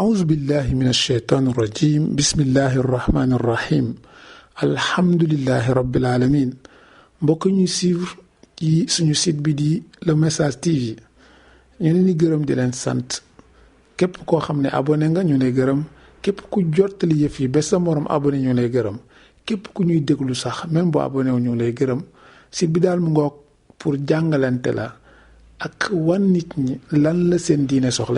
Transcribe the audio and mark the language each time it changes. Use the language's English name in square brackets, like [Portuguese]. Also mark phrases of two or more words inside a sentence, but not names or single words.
[Arabic] بالله من الشيطان الرجيم بسم الله الرحمن الرحيم الحمد لله رب العالمين [Wolof] mbokk ñuy suivre ci suñu site bi di Le Message TV ñu leen di gërëm di leen sant képp koo xam ne abonné nga ñu lay gërëm képp ku jottali yëf yi ba sa morom abonné ñu lay gërëm képp ku ñuy déglu sax même boo abonné wu ñu lay gërëm site bi daal mu ngoog pour jàngalante la ak wan nit ñi lan la seen diine soxla